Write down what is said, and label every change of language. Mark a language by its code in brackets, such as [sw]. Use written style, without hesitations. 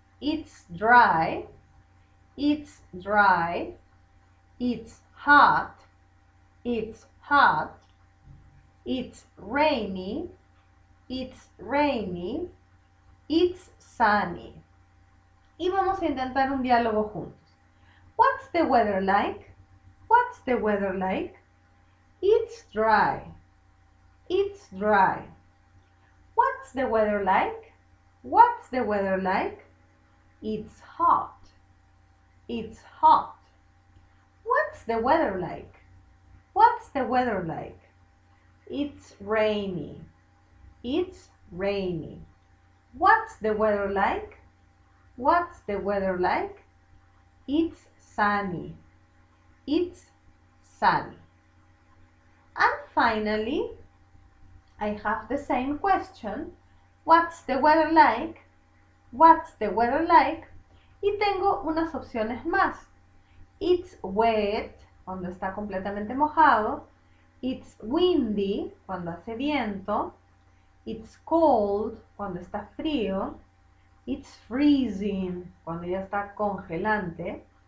[en] It's dry, it's dry, it's hot, it's hot, it's rainy, it's rainy, it's sunny. [es] Y vamos a intentar un diálogo juntos. [en] What's the weather like? What's the weather like? It's dry. It's dry. What's the weather like? What's the weather like? It's hot. It's hot. What's the weather like? What's the weather like? It's rainy. It's rainy. What's the weather like? What's the weather like? It's sunny. It's sunny. And finally, I have the same question. What's the weather like? What's the weather like? [es] Y tengo unas opciones más. [en] It's wet, [es] cuando está completamente mojado. [en] It's windy, [es] cuando hace viento. [en] It's cold, [es] cuando está frío. [en] It's freezing, [es] cuando ya está congelante.